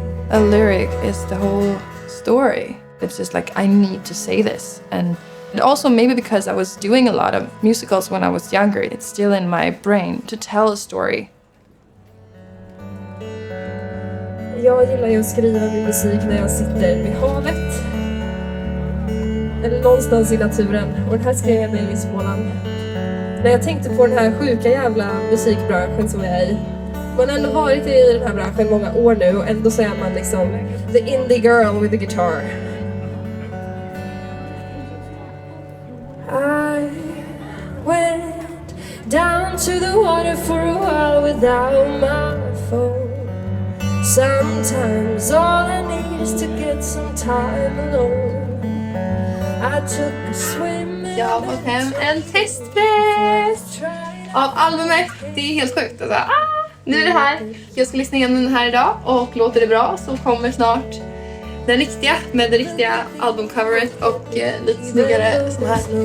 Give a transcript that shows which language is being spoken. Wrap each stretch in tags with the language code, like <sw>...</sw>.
<en>A lyric is the whole story. It's just like, I need to say this. And also maybe because I was doing a lot of musicals when I was younger, it's still in my brain to tell a story.</en> <sv>Jag gillar ju att skriva min musik när jag sitter vid havet. Eller någonstans i naturen. Och den här skrev jag nere i Småland. När jag tänkte på den här sjuka jävla musikbranschen som jag är i. Man har ändå varit i den här branschen många år nu och ändå så är man liksom</sv> <en>the indie girl with the guitar. I went down to the water for a while without my phone. Sometimes all I need is to get some time alone. I took a swim.</en> <sv>Jag har fått hem en testpress av albumet. Det är helt sjukt. Alltså, nu är det här. Jag ska lyssna igenom den här idag och låter det bra så kommer snart den riktiga med det riktiga albumcoveret och lite snyggare sån här.</sv>